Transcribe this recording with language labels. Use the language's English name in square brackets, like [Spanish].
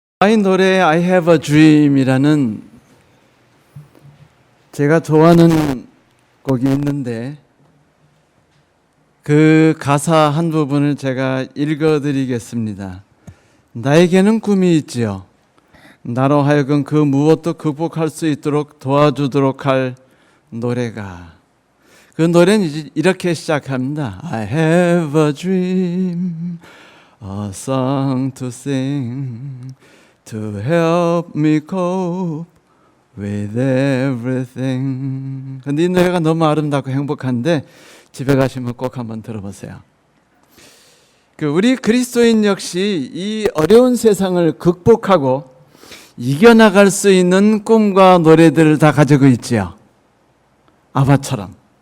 [Korean] 이 노래 I have a dream이라는 제가 좋아하는 곡이 있는데 그 가사 한 부분을 제가 읽어드리겠습니다. 나에게는 꿈이 있지요. 나로 하여금 그 무엇도 극복할 수 있도록 도와주도록 할 노래가. 그 노래는 이렇게 시작합니다. [English] I have a dream, a song to sing, to help me cope with everything. [Korean] 근데 이 노래가 너무 아름답고 행복한데 집에 가시면 꼭 한번 들어보세요. 우리 그리스도인 역시 이 어려운 세상을 극복하고 이겨나갈 수 있는 꿈과 노래들을 다 가지고 있지요. 아바처럼.